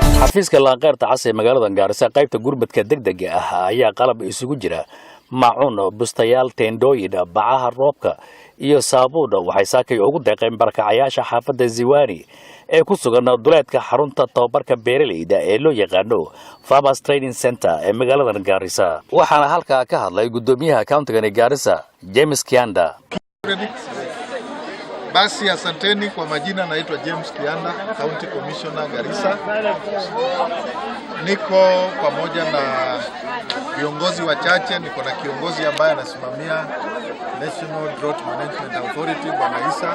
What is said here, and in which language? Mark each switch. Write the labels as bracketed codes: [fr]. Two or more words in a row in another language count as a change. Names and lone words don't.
[so] xafiiska laanqeyrta cas ee magaalada Gaarisa qaybta gurmadka degdega ah ayaa qalab isugu jira maacuun bustayaal teendooyin bacaha roobka iyo saabuun waxay saakay ugu deeqeen barakacayaasha xaafadda Ziwani ee ku sugan duleedka xarunta tababarka beeraleyda ee loo yaqaano Farmers Training Center ee magaalada Gaarisa waxaana halkaa ka hadlay gudoomiyaha countiga Gaarisa James Kianda. [sw] Basi asanteni kwa majina, naitwa James Kianda, [en] County Commissioner [sw] Garissa. Niko pamoja na viongozi wachache, niko na kiongozi ambaye anasimamia National Drought Management Authority Bwana Isa.